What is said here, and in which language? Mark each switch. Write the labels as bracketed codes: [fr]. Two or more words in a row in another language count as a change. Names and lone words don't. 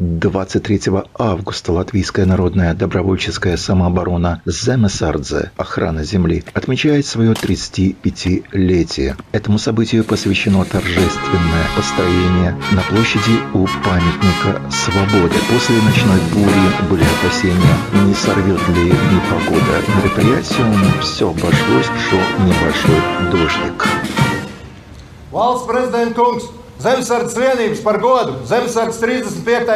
[ru] 23 августа Латвийская народная добровольческая самооборона «Земесардзе» охрана земли отмечает свое 35-летие. Этому событию посвящено торжественное построение на площади у памятника свободы. После ночной бури были опасения, не сорвет ли непогода. Мероприятием все обошлось, шел небольшой дождик. [lv] Valsts prezidenta kungs, Zemesardzes vienības par godu Zemesardzes 35.